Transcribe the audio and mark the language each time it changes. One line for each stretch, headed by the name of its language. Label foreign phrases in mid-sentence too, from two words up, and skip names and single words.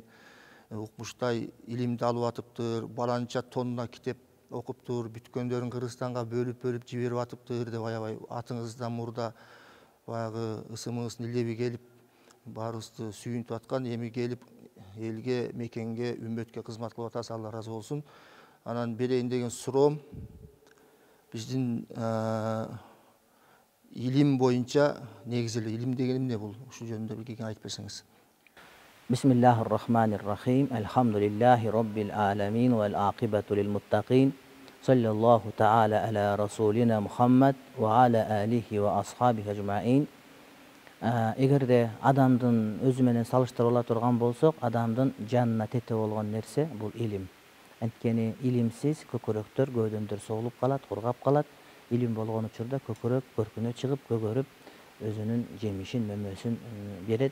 Kyrgyz: Укмуштай илимди алып атыптыр, баланча тонна китеп окуптур, бүткөндөрүн Кыргызстанга бөлүп жиберип атыптыр деп аябай атыңыздан мурда баягы ысымыңыздын илеби келип баарыбызды сүйүнтүп аткан. Эми келип элге, мекенге, үммөткө кызмат кылып атасыз. Алла разы болсун. Анан берейин деген суроом, биздин илим боюнча негизи эле илим деген эмне бул? Ушул жөнүндө бир кеңе айтып берсеңиз.
Arabic: بسم الله الرحمن الرحيم الحمد لله رب العالمين والعاقبة للمتقين. صلى الله تعالى على رسولنا محمد وعلى آله وأصحابه أجمعين.
Kyrgyz: Эгерде адамдын өзү менен салыштырыла турган болсок, адамдын жанына тете болгон нерсе бул илим. Анткени илимсиз көкөрөктөр, көөдөмдөр соолуп калат, кургап калат. Илим болгон учурда көкөрөк көркүнө чыгып, көгөрүп, өзүнүн жемишин, мөмөсүн берет.